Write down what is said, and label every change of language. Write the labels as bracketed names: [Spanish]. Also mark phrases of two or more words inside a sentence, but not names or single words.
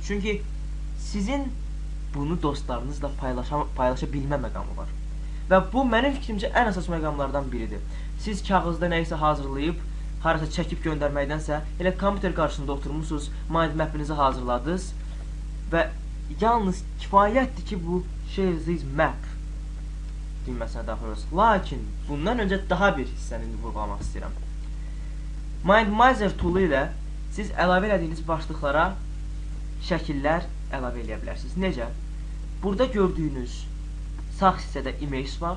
[Azerbaijani] Çünki sizin bunu dostlarınızla paylaşa bilmə məqamı var. Və bu mənim fikrimcə ən əsas məqamlardan biridir. Siz kağızda nəyisə hazırlayıb, harasa çəkib göndərməkdənsə, elə kompüter qarşısında oturmuşsunuz, [English] mind map'inizi [Azerbaijani] hazırladınız və yalnız kifayətdir ki, bu [English] share this map [Azerbaijani] düyməsinə daxil olursunuz. Lakin, bundan öncə daha bir hissəni vurğulamaq istəyirəm. MindMizer toolu ilə siz əlavə elədiyiniz başlıqlara şəkillər əlavə eləyə bilərsiniz. Necə? Burada gördüyünüz sağ hissədə image var.